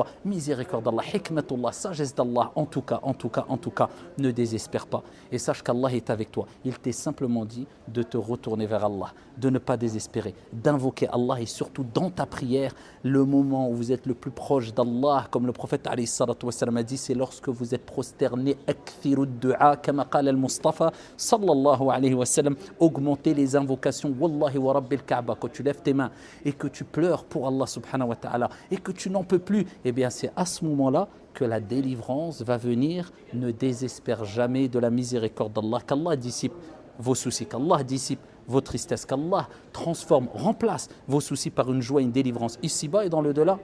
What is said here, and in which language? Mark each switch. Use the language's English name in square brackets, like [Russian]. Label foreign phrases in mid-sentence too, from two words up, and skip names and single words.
[French] Miséricorde d'Allah, hikmatullah, sagesse d'Allah. En tout cas, ne désespère pas. Et sache qu'Allah est avec toi. Il t'est simplement dit de te retourner vers Allah, de ne pas désespérer, d'invoquer Allah et surtout dans ta prière, le moment où vous êtes le plus proche d'Allah, comme le prophète [Arabic] عليه الصلاة والسلام [French] a dit, c'est lorsque vous êtes prosterné, [Arabic] أكثروا دعاء، كما قال المصطفى، صلى الله عليه وسلم, [French] augmenter les invocations, [Arabic] والله ورب الكعبة, [French] quand tu lèves tes mains et que tu pleures pour Allah [Arabic] سبحانه وتعالى [French] et que tu n'en peux plus, eh bien c'est à ce moment-là que la délivrance va venir. Ne désespère jamais de la miséricorde d'Allah, qu'Allah dissipe vos soucis, qu'Allah dissipe vos tristesses, qu'Allah transforme, remplace vos soucis par une joie, une délivrance ici-bas et dans le delà.